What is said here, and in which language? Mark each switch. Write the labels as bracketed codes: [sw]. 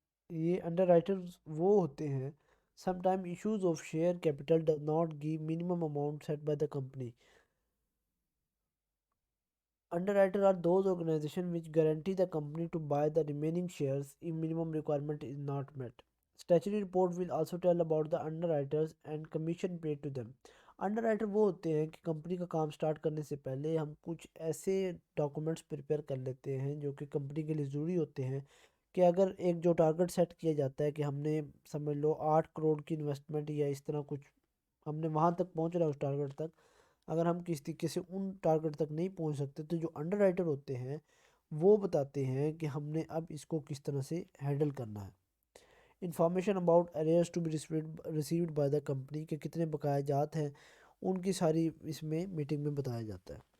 [ur] یہ under writers وہ ہوتے ہیں: [en] Some time issues of share capital does not give minimum amount set by the company. Underwriter are those organizations which guarantee the company to buy the remaining shares if minimum requirement is not met. Statutory report will also tell about the underwriters and commission paid to them. [ur] Underwriter وہ ہوتے ہیں کہ company کا کام start کرنے سے پہلے ہم کچھ ایسے ڈاکومنٹس پریپیئر کر لیتے ہیں جو کہ کمپنی کے لیے ضروری ہوتے ہیں کہ اگر ایک جو ٹارگٹ سیٹ کیا جاتا ہے کہ ہم نے سمجھ لو 8 کروڑ کی انویسٹمنٹ یا اس طرح کچھ، ہم نے وہاں تک پہنچنا ہے اس ٹارگٹ تک، اگر ہم کسی طریقے سے ان ٹارگٹ تک نہیں پہنچ سکتے تو جو انڈر رائٹر ہوتے ہیں وہ بتاتے ہیں کہ ہم نے اب اس کو کس طرح سے ہینڈل کرنا ہے۔ [en] information about arrears to be received by the company, [ur] کے کتنے بقایا جات ہیں ان کی ساری اس میں میٹنگ میں بتایا جاتا ہے۔